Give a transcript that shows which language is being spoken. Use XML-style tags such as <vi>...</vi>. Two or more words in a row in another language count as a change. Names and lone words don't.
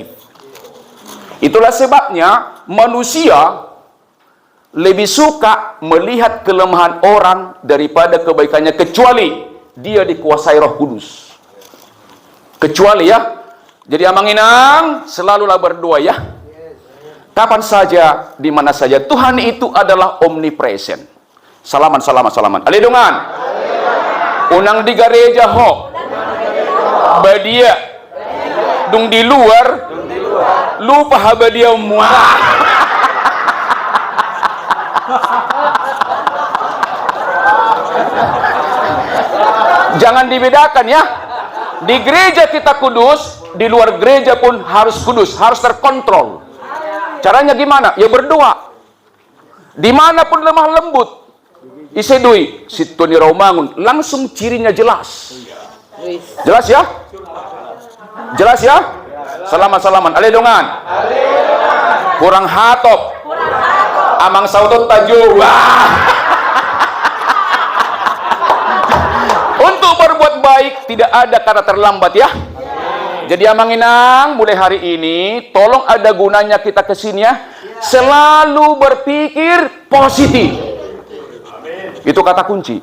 <id>Itulah sebabnya manusia lebih suka melihat kelemahan orang daripada kebaikannya, kecuali dia dikuasai Roh Kudus. Kecuali ya. Jadi Amanginang selalulah berdoa ya. Kapan saja, di mana saja. Tuhan itu adalah omnipresent. Salaman.</id> <bbc>Alidungan. Unang di gereja ho. Badia. Dung di luar. Lupa habadia muah.</bbc> <id>Jangan dibedakan ya. Di gereja kita kudus, di luar gereja pun harus kudus, harus terkontrol. Caranya gimana? Ya berdoa. Dimanapun lemah lembut,</id> <bbc>isedui situni</bbc> <id>Rawamangun, langsung cirinya jelas. Jelas ya? Jelas ya? Salaman.</id> <bbc>Alidungan. Kurang hatop. Amang sautot tajuh.</bbc> <id>Untuk berbuat baik tidak ada kata terlambat ya. Jadi Amanginang, mulai hari ini tolong ada gunanya kita kesini ya. Selalu berpikir positif. Itu kata kunci.</id>